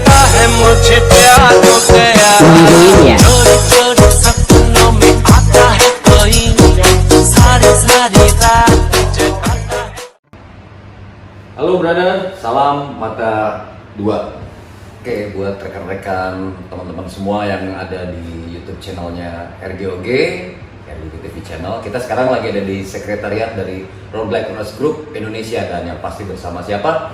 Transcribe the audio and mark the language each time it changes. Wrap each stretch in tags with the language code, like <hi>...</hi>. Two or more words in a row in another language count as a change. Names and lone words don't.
<hi>है मुझे प्यार हो गया चोरी चोरी सपनों में आता है कोई सारी सारी रात जगाता है.</hi> <id>Halo brother, salam mata dua. Oke, buat rekan-rekan teman-teman semua yang ada di YouTube channelnya RGOG, RGOG TV Channel. Kita sekarang lagi ada di sekretariat dari Road Black Runners Group Indonesia dan yang pasti bersama siapa?</id>